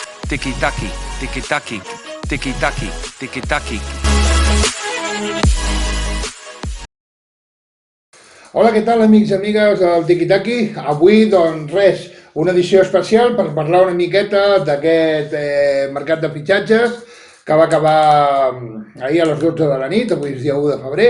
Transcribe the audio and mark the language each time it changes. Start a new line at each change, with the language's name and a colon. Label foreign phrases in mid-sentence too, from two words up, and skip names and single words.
Catalan: Tiki-taki, tiki-taki, tiki-taki, tiki-taki. Hola, què tal, amics i amigues del Tiki-taki? Avui, doncs res, una edició especial per parlar una miqueta d'aquest mercat de fitxatges que va acabar ahir a les 12 de la nit, avui és dia 1 de febrer.